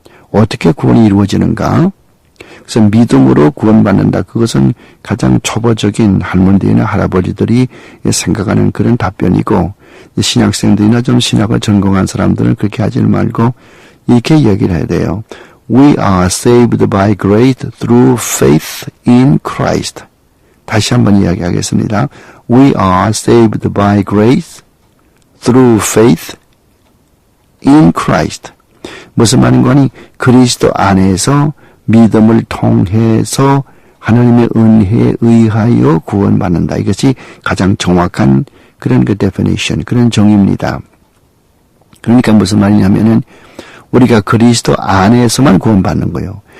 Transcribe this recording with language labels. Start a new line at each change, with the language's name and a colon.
Korean: 어떻게 구원이 이루어지는가? 그래서 믿음으로 구원받는다. 그것은 가장 초보적인 할머니들이나 할아버지들이 생각하는 그런 답변이고 신학생들이나 좀 신학을 전공한 사람들은 그렇게 하지 말고 이렇게 얘기를 해야 돼요.
English: We are saved by grace through faith in Christ.
Korean: 다시 한번 이야기하겠습니다.
English: We are saved by grace through faith in Christ.
Korean: 무슨 말인 거니? 그리스도 안에서 믿음을 통해서 하나님의 은혜에 의하여 구원받는다. 이것이 가장 정확한 그런 definition, 그런 정의입니다. 그러니까 무슨 말이냐면은 우리가 그리스도 안에서만 구원받는 거예요.